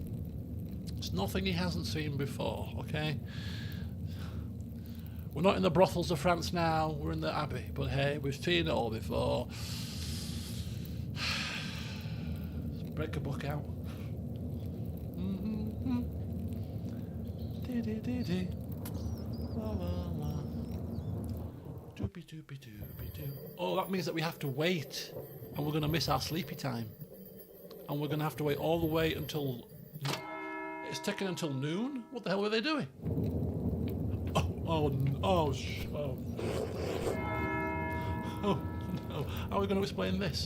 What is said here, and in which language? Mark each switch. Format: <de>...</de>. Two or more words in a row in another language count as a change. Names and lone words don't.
<en>It's nothing he hasn't seen before, okay? We're not in the brothels of France now, we're in the Abbey, but hey, we've seen it all before. Let's break a book out. Dee-dee-dee-dee. La la la. Doopy doopy doopy doo. Oh, that means that we have to wait, and we're going to miss our sleepy time. And we're going to have to wait all the way until... It's taken until noon? What the hell were they doing? Oh no. How are we going to explain this?</en>